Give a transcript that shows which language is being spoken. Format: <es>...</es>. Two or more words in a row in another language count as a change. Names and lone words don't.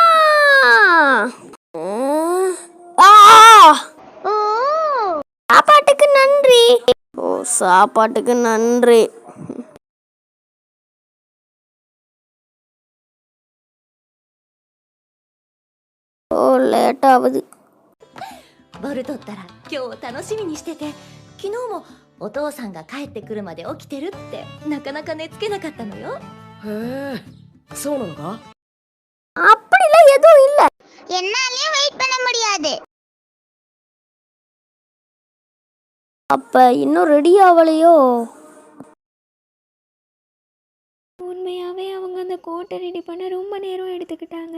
<ta>சாப்பாட்டுக்கு நன்றி. சாப்பாட்டுக்கு நன்றி. லேட் ஆகுது.</ta> <ja>ボルトったら今日楽しみにしてて、昨日もお父さんが帰ってくるまで起きてるってなかなか寝つけなかったのよ。へえ、そうなのか？</ja> <ta>அப்படிலாம் எதுவும் இல்லை. என்னாலயும் வெயிட் பண்ண முடியாது. அப்ப இன்னும் ரெடி ஆகலையோ? உண்மையாகவே அவங்க அந்த கோட்டை ரெடி பண்ண ரொம்ப நேரம் எடுத்துக்கிட்டாங்க.</ta>